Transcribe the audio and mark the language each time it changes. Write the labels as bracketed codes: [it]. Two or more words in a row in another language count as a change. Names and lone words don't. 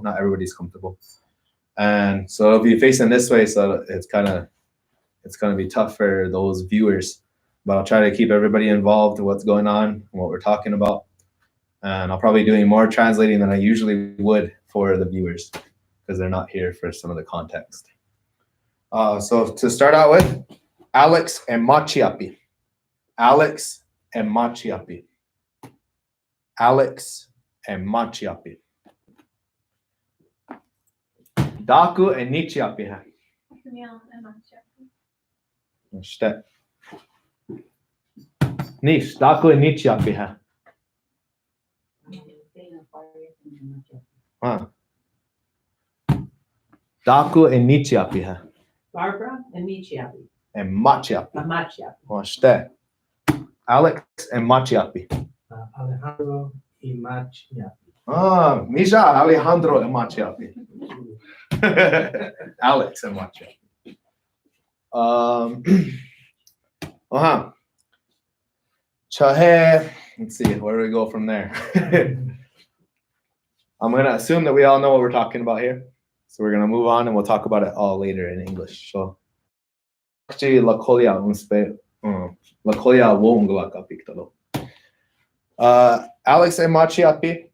[en] Not everybody's comfortable. And so it'll be facing this way, so it's gonna be tough for those viewers. But I'll try to keep everybody involved in what's going on and what we're talking about. And I'll probably be doing more translating than I usually would for the viewers, because they're not here for some of the context. So to start out with, [lkt] Alex emáčiyapi. Alex emáčiyapi. Alex emáčiyapi. Táku eníčiyapi hai. Šte. Níž, táku eníčiyapi hai. Táku eníčiyapi hai. Barbara, eníčiyapi. Emáčiyapi. Emáčiyapi. Šte. Alex emáčiyapi. Alejandro Iyómakiphi. Misha Alejandro emáčiyapi. Alex emáčiyapi. Chahe. [en] Let's see, where do we go from there? I'm going to assume that we all know what we're talking about here. So we're going to move on and we'll talk about it all later in English. So, Lakota Alex emáčiyapi.